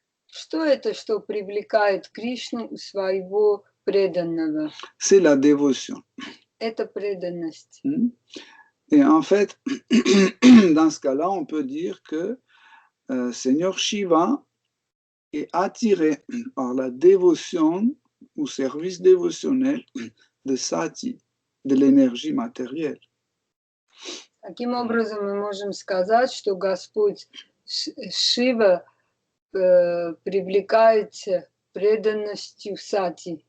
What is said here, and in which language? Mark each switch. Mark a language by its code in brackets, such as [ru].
[ru] Что это, что привлекает Кришну у своего преданного? [fr] C'est la dévotion. [ru] Это преданность. [fr] Et en fait, dans ce cas-là, on peut dire que Seigneur Shiva est attiré par la dévotion ou service dévotionnel de Sati, de l'énergie matérielle. [ru] Таким образом, мы можем сказать, что Господь Шива привлекается преданностью Сати